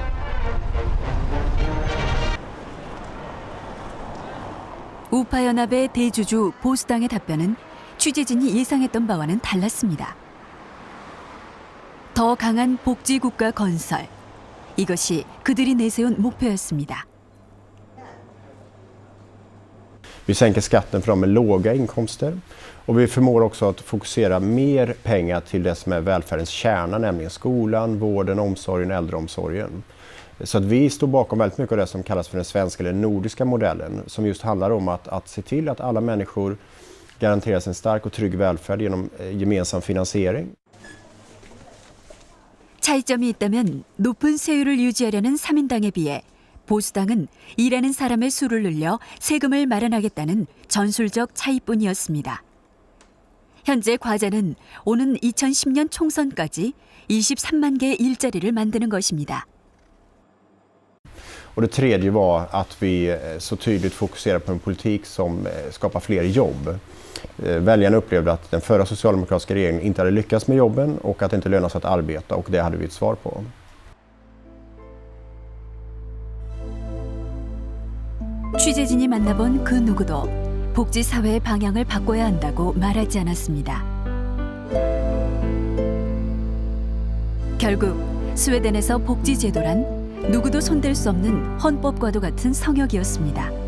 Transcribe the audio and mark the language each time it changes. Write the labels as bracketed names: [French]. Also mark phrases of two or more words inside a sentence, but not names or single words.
[Korean] 우파연합의 대주주 보수당의 답변은 취재진이 예상했던 바와는 달랐습니다. 더 강한 복지국가 건설. 이것이 그들이 내세운 목표였습니다. [Swedish] Vi sänker skatten för de med låga inkomster och vi förmår också att fokusera mer pengar till det som är välfärdens kärna, nämligen skolan, vården, omsorgen, äldreomsorgen. Så att vi står bakom väldigt mycket av det som kallas för den svenska eller nordiska modellen som just handlar om att se till att alla människor garanteras en stark och trygg välfärd genom gemensam finansiering. [Korean] 차이점이 있다면 높은 세율을 유지하려는 3인당에 비해 보수당은 일하는 사람의 수를 늘려 세금을 마련하겠다는 전술적 차이뿐이었습니다. 현재 과제는 오는 2010년 총선까지 23만 개의 일자리를 만드는 것입니다. [Swedish] Och det tredje var att vi så tydligt fokuserar på en politik som skapar fler jobb. Väljarna upplevde att den förra socialdemokratiska regeringen inte hade lyckats med jobben och att det inte lönar sig att arbeta, och det hade vi ett svar på. [Korean] 취재진이 만나본 그 누구도 복지사회의 방향을 바꿔야 한다고 말하지 않았습니다. 결국 스웨덴에서 복지제도란 누구도 손댈 수 없는 헌법과도 같은 성역이었습니다.